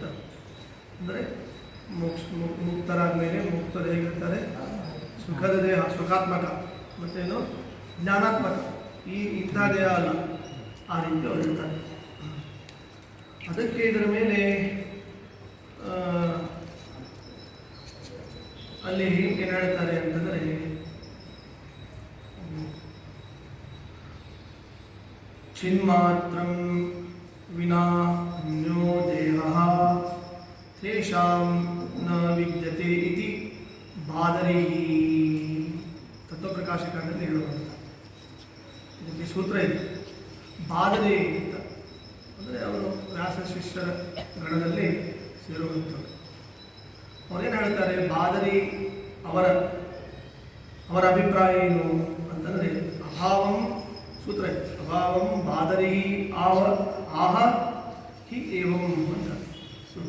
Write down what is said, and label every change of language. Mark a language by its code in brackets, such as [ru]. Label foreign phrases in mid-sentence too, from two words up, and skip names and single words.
[kn] ಅಂದರೆ ಮುಕ್ತರಾದ ಮೇಲೆ ಮುಕ್ತರು ಹೇಗಿರ್ತಾರೆ, ಸುಖದ ದೇಹ ಸುಖಾತ್ಮಕ ಮತ್ತೇನು ಜ್ಞಾನಾತ್ಮಕ, ಇಂಥ ದೇಹ ಅಲ್ಲ, ಆ ರೀತಿ ಅವರು ಇರ್ತಾರೆ. ಅದಕ್ಕೆ ಇದರ ಮೇಲೆ ಅಲ್ಲಿ ಏನು ಹೇಳ್ತಾರೆ ಅಂತಂದರೆ, [sa] ಚಿನ್ಮಾತ್ರಂ ವಿನಾ ಅನ್ಯೋ ದೇಹ ತೇಷಾಂ ನ ವಿದ್ಯತೆ ಇತಿ ಬಾದರಿ [kn] ತತ್ವಪ್ರಕಾಶಕದಲ್ಲಿ ಹೇಳುವಂಥ ಇದಕ್ಕೆ ಸೂತ್ರ ಇದೆ. ಬಾದರಿ ಅಂತ ಅಂದರೆ ಅವರು ವ್ಯಾಸ ಶಿಷ್ಯರ ಗಣದಲ್ಲಿ ಸೇರುವಂಥದ್ದು. ಅವರೇನು ಹೇಳ್ತಾರೆ, ಬಾದರಿ ಅವರ ಅಭಿಪ್ರಾಯ ಏನು ಅಂತಂದರೆ, ಅಭಾವಂ ಸೂತ್ರ ಇದೆ, [sa] ಅಭಾವಂ ಬಾದರಿ ಆಹ ಹಿ ಏವಂ [kn] ಅಂತ ಸೂತ್ರ.